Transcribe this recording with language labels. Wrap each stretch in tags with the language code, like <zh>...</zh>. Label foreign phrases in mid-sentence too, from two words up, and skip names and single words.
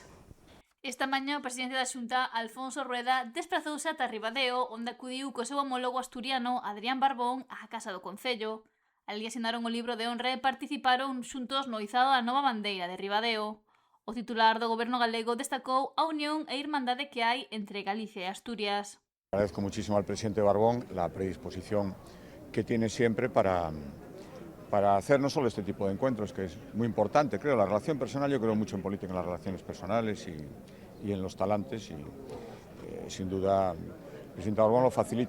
<gl>Esta mañá o presidente da Xunta, Alfonso Rueda, desprazouse ata Ribadeo, onde acudiu co seu homólogo asturiano, Adrián Barbón, á Casa do Concello. Alí asinaron o libro de honra e participaron xuntos no izado da nova bandeira de Ribadeo. O titular do goberno galego destacou a unión e irmandade que hai entre Galicia e Asturias.</gl> <es>Agradezco muchísimo al presidente Barbón la predisposición que tiene siempre para hacer no solo este tipo de encuentros, que es muy importante, creo, la relación personal, yo creo mucho en política, en las relaciones personales y en los talantes, y sin duda el presidente Barbón lo facilita</es>